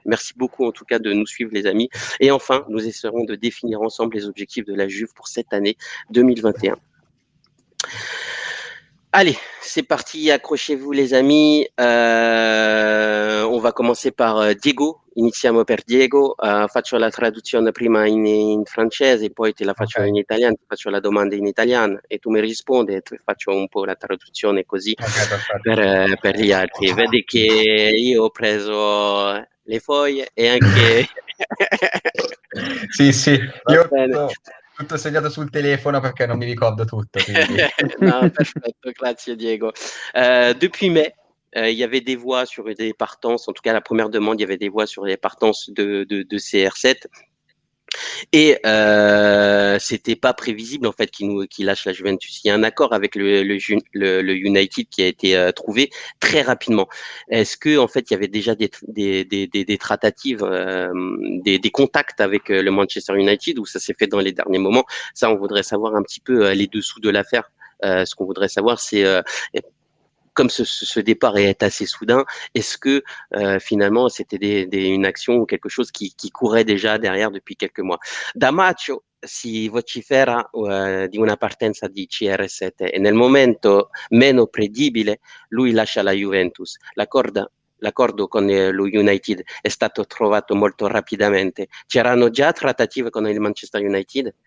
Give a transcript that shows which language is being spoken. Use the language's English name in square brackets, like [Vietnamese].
[French] Merci beaucoup en tout cas de nous suivre, les amis. Et enfin, nous essaierons de définir ensemble les objectifs de la Juve pour cette année 2021. Allez, c'est parti, accrochez-vous les amis. On va commencer par Diego. [Italian] Iniziamo per Diego. Faccio la traduzione prima in francese, poi te la faccio in italiano, ti faccio la domanda in italiano e tu mi rispondi e faccio un po' la traduzione così per gli altri. Vedi che io ho preso le foglie e anche... Sì, Va io bene. ho tutto segnato sul telefono perché non mi ricordo tutto. Quindi. Non, perfetto, grazie Diego. [French] Depuis mai, il y avait des voix sur des partances, en tout cas la première demande, il y avait des voix sur les partances de CR7. Et c'était pas prévisible en fait qu'il lâche la Juventus. Il y a un accord avec le United qui a été trouvé très rapidement. Est-ce que en fait il y avait déjà des tratatives, des contacts avec le Manchester United ou ça s'est fait dans les derniers moments? Ça, on voudrait savoir un petit peu les dessous de l'affaire. Ce qu'on voudrait savoir, c'est comme ce départ est assez soudain, est-ce que finalement c'était une action ou quelque chose qui courait déjà derrière depuis quelques mois? [Italian] Da maggio si vocifera di una partenza di CR7 e nel momento meno credibile lui lascia la Juventus. L'accordo con lo United è stato trovato molto rapidamente. C'erano già trattative con il Manchester United?